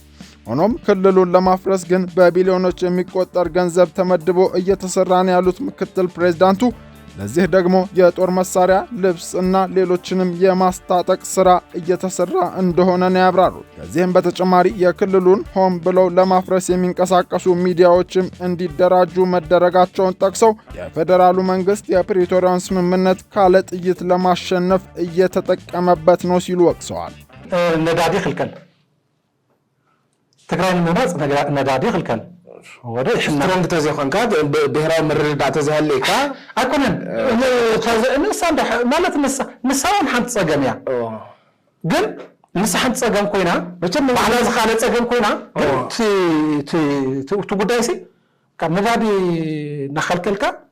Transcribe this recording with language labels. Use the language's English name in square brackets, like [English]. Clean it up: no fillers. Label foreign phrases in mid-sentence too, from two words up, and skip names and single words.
[Amharic] ሆኖም ክልሉን ለማፍረስ ግን በቢሊዮኖች የሚቆጠር ገንዘብ ተመድቦ እየተሰራ ነው ያሉት ምክትል ፕሬዝዳንቱ ለዚህ ደግሞ የጦር መሳሪያ፣ ልብስ እና ሌሎችንም የማስታጠቅ ስራ እየተሰራ እንደሆነ ነው ያብራሩት። ከዚህም በተጨማሪ የክልሉን ሆም ብለው ለማፍረስ የሚንቀሳቀሱ ሚዲያዎችም እንዲደራጁ መደረጋቸውን ጠቅሰው የፌዴራሉ መንግስት የፕሪቶሪያውን ስምምነት ካለ ጥይት ለማሸነፍ እየተጠቀመበት ነው ሲሉ ወቅሰዋል። [Tigrinya] ነዳዲ ክልከል ትግራይ ንምራጽ ነዳዲ ክልከል ወደ ስትሮንግ ተዘይኮንካ ብሔራዊ ምርድዳእ ተዘይሃለይካ ኣይኮነን ንሳ ማለት ንሳውን ሓንቲ ፀገም እያ ግን ንሳ ሓንቲ ፀገም ኮይና መቸም ባዕላ ዝኻለ ፀገም ኮይና እቲ ጉዳይ ሲ ካብ ነዳዲ እናኸልከልካ